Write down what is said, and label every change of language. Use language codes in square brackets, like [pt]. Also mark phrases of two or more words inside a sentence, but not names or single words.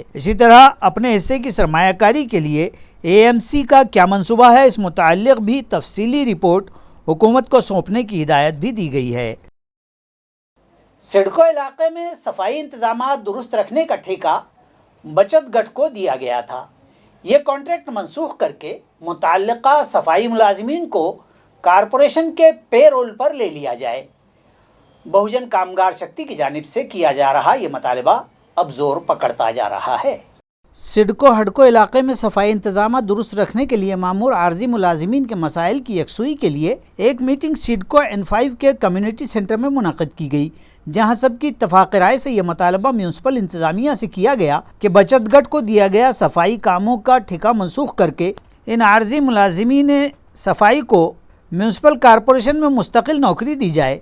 [ur] اسی طرح اپنے حصے کی سرمایہ کاری کے لیے AMC کا کیا منصوبہ ہے، اس متعلق بھی تفصیلی رپورٹ حکومت کو سونپنے کی ہدایت بھی دی گئی ہے۔ سڑکوں علاقے میں صفائی انتظامات درست رکھنے کا ٹھیکہ بچت گٹھ کو دیا گیا تھا۔ یہ کانٹریکٹ منسوخ کر کے متعلقہ صفائی ملازمین کو کارپوریشن کے پے رول پر لے لیا جائے۔ بہوجن کامگار شکتی کی جانب سے کیا جا رہا یہ مطالبہ اب زور پکڑتا جا رہا ہے۔ سڑکوں ہڈکو علاقے میں صفائی انتظامات درست رکھنے کے لیے مامور عارضی ملازمین کے مسائل کی یکسوئی کے لیے ایک میٹنگ سڈکو N5 کے [en] community centre [ur] میں منعقد کی گئی، جہاں سب کی اتفاق رائے سے یہ مطالبہ میونسپل انتظامیہ سے کیا گیا کہ بچت گٹھ کو دیا گیا صفائی کاموں کا ٹھیکہ منسوخ کر کے ان عارضی ملازمین صفائی کو [en] municipal corporation [ur] میں مستقل نوکری دی جائے۔